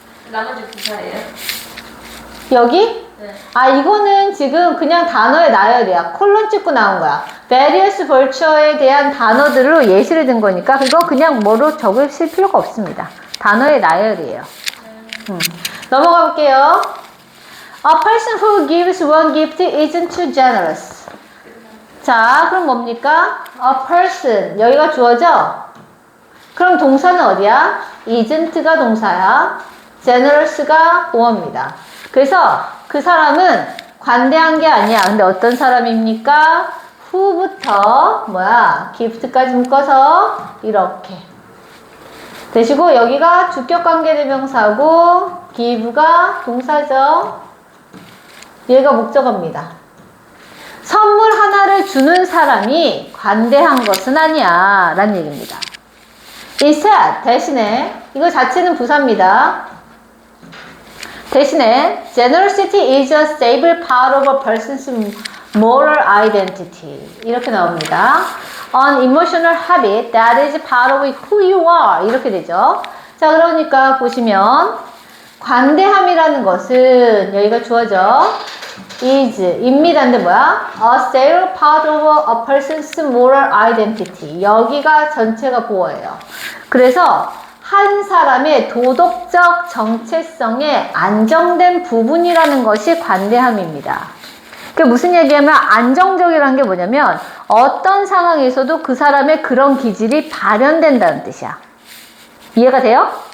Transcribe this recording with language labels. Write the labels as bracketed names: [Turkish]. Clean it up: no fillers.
[Korean] 나머지 부사예요? 여기? 네. 아, 이거는 지금 그냥 단어의 나열이야. 콜론 찍고 나온 거야. [English] various virtue [Korean] 에 대한 단어들로 예시를 든 거니까 그거 그냥 뭐로 적으실 필요가 없습니다. 단어의 나열이에요. 넘어가 볼게요. [English] A person who gives one gift isn't too generous. [Korean] 자, 그럼 뭡니까? [English] A person. [Korean] 여기가 주어죠? 그럼 동사는 어디야? isn't가 동사야. generous가 보어입니다. 그래서 그 사람은 관대한 게 아니야. 근데 어떤 사람입니까? who부터 뭐야? gift까지 묶어서 이렇게 되시고 여기가 주격관계대명사고 give가 동사죠. 얘가 목적어입니다. 선물 하나를 주는 사람이 관대한 것은 아니야 라는 얘기입니다. instead 대신에 이거 자체는 부사입니다. [English] 대신에 generosity is a stable part of a person's moral identity [Korean] 이렇게 나옵니다. [English] An emotional habit that is part of who you are [Korean] 이렇게 되죠. 자, 그러니까 보시면 관대함이라는 것은 여기가 주어져 is 입니다인데 뭐야? [English] A stable part of a person's moral identity [Korean] 여기가 전체가 보어예요. 그래서 한 사람의 도덕적 정체성에 안정된 부분이라는 것이 관대함입니다. 그게 무슨 얘기냐면 안정적이라는 게 뭐냐면 어떤 상황에서도 그 사람의 그런 기질이 발현된다는 뜻이야. 이해가 돼요?